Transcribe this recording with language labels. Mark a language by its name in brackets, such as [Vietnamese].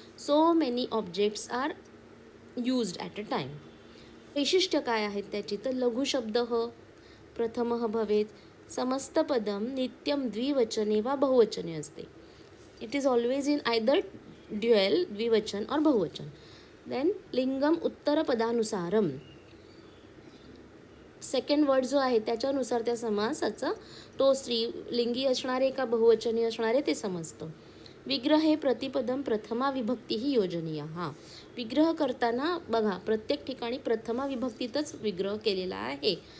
[English] So many objects are used at a time. [Marathi] वैशिष्ट्य काय आहेत त्याची, तर [Sanskrit] लघुशब्द प्रथमः भवेत. समस्त पदम नित्यम द्विवचने वा बहुवचने असते. [English] It is always in either dual द्विवचन और बहुवचन. [Marathi] देन [Sanskrit] लिंगम उत्तर पदानुसारम, [English] second word [Marathi] जो आहे त्याच्यानुसार त्या समासाचा तो स्त्रीलिंगी असणार आहे का बहुवचनी असणार आहे ते समजतं. [Sanskrit] विग्रहे प्रतिपदम प्रथमा विभक्ती ही योजनीय. [Marathi] विग्रह करताना बघा प्रत्येक ठिकाणी प्रथमा विभक्तीतच विग्रह केलेला आहे.